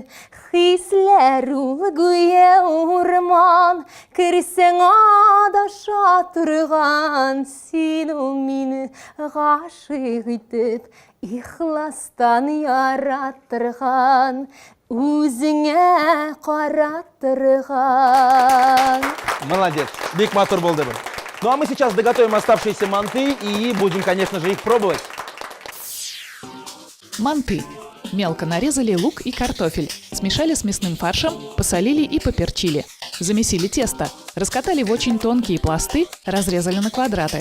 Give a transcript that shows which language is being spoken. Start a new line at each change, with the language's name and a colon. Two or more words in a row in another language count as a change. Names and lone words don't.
Tatar: Хисләр ул гүя урман, керсәң адаша торган, син ул мине гашыйк итеп ихластан яраттырган, үзеңә караттырган. Молодец, бик матур
Kazakh: болды бұл.
Russian: Ну а мы сейчас доготовим оставшиеся манты и будем, конечно же, их пробовать. Манты. Мелко нарезали лук и картофель, смешали с мясным фаршем, посолили и поперчили. Замесили тесто, раскатали в очень тонкие пласты, разрезали на квадраты.